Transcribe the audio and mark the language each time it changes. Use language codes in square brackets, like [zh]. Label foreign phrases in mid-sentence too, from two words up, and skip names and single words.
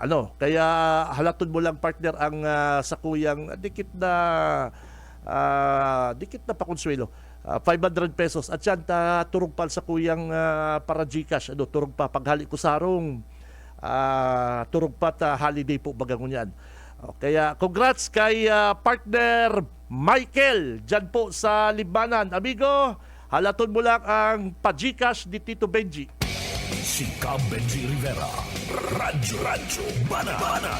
[bik] Kaya halatod mo lang, partner, ang sakuyang dikit na pakonsuelo. 500 pesos. At yan, turog pa sa kuyang para Gcash. Turog pa, paghali ko sarong. Turog pa holiday po bagang yan. Kaya congrats kay partner Michael dyan po sa Libanan. Amigo, halatod mo lang ang pa-Gcash ni Tito Benji. Si Cab Benji Rivera, Radyo Banat.